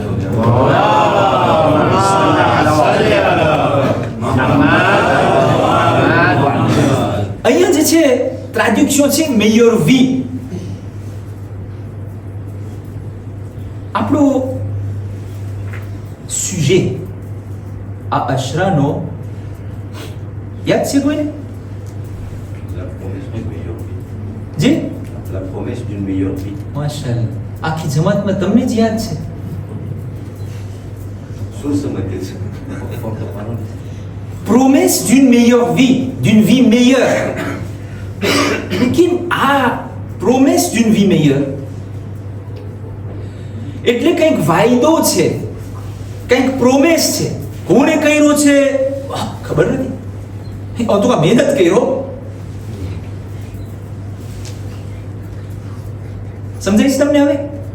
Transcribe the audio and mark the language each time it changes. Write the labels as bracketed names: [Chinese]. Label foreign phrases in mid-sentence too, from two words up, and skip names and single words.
[Gujarati] અહીંયા જે છે ટ્રાડ્યુક્શન છે [French] meilleure vie. [Gujarati] આપણો સુજે આ અશરાનો યાદ છે કોઈને? [French] La promesse d'une meilleure vie. [Gujarati] જી, [French] La promesse d'une meilleure vie. [Gujarati] માશાઅલ્લાહ. આખી જમાતમાં તમને જ યાદ છે? શું સમજે છે? [French] Promesse d'une meilleure vie, d'une vie meilleure. [Gujarati] લેકિન આ [French] promesse d'une vie meilleure [Gujarati] એટલે કંઈક વાયદો છે, કંઈક પ્રોમેસ છે. કોણે કર્યો છે ખબર નથી. તો કા મહેનત કર્યો. સમજાય છે તમને હવે?